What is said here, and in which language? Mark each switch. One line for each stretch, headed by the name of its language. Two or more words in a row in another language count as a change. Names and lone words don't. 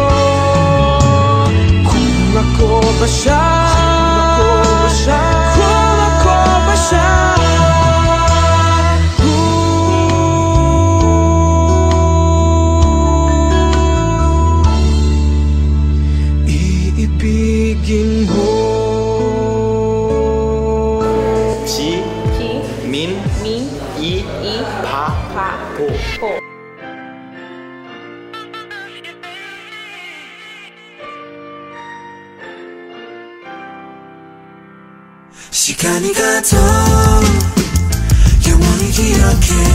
Filipino: Kung ako ba siya, kung ako ba siya, iibigin mo.
Korean: 민, 이, 바, 보. 시간이 가도 영원히 기억해.